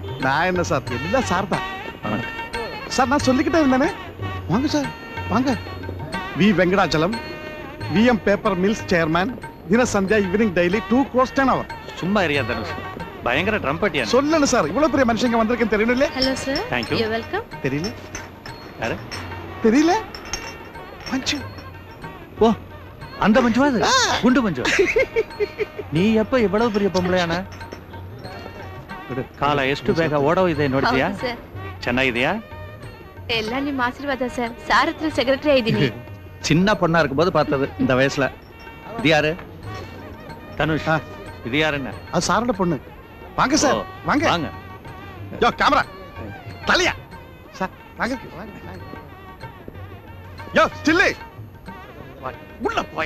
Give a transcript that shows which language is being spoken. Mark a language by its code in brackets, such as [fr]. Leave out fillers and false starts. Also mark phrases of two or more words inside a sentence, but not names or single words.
[ta] நான் என்ன சார் எல்லாம் சார் தான் சார். நான் சொல்லிக்கிட்டே இருந்தேனே. வாங்க சார் வாங்க. வி வெங்கடாச்சலம் விஎம் பேப்பர் மில்ஸ் சேர்மேன். தின சந்தியா ஈவினிங் டெய்லி [en] 2 crores 10 hours. [ta] சும்மா ஏரியா தனுஷ் பயங்கர ட்ரம்பட்டியா. சொல்லணும் சார் இவ்வளவு பெரிய மனுஷங்க வந்திருக்கேன் தெரியல. ஹலோ சார். [en] Thank you. You welcome. [ta] தெரியல யாரு தெரியல. மஞ்சு. ஓ அந்த மஞ்சுவா அது குண்டு மஞ்சு. [kn] ನೀ [ta] எப்ப இவ்வளவு பெரிய பொம்பளையான [kn] ಕಾಲ ಎಷ್ಟು ಬೇಗ ಓಡೋಗಿದೆ ನೋಡ್ತೀಯಾ. ಚೆನ್ನಾಗಿದೆಯಾ. ಎಲ್ಲ ನಿಮ್ಮ ಆಶೀರ್ವಾದ ಸರ್. ಸಾರ್ ಹತ್ರ ಸೆಕ್ರೆಟರಿ ಆಗಿದ್ದೀನಿ. [ta] சின்ன பொண்ணா இருக்கும்போது பார்த்தது இந்த வயசுல. இது யாரு தனுஷ். இது யாருன்னு. அது சாரோட பொண்ணு. வாங்க சார் வாங்க வாங்க. யோ கேமரா தலையா சார் வாங்க வாங்க. யோ ஸ்டில்லு உள்ள போயா.